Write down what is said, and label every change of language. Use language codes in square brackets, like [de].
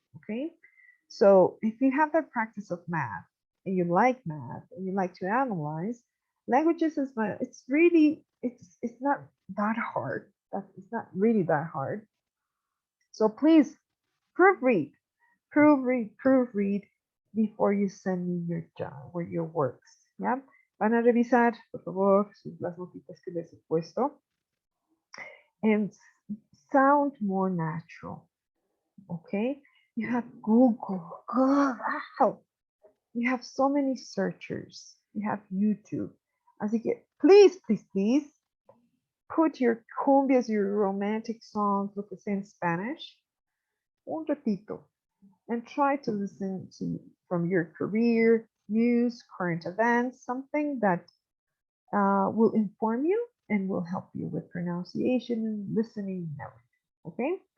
[en] Okay, so if you have that practice of math and you like math and you like to analyze, languages is it's really it's not that hard. It's not really that hard. So please proofread, proofread before you send me your job or your works. [es] Yeah, van a revisar por favor las notitas que les he puesto [en] and sound more natural. Okay, you have Google. Wow. You have so many searchers. You have YouTube. [es] Así que [en] please, please, please put your cumbias, your romantic songs, [es] lo que sea [en] in Spanish, [es] un ratito, [en] and try to listen to from your career, news, current events, something that will inform you and will help you with pronunciation and listening and everything. Okay?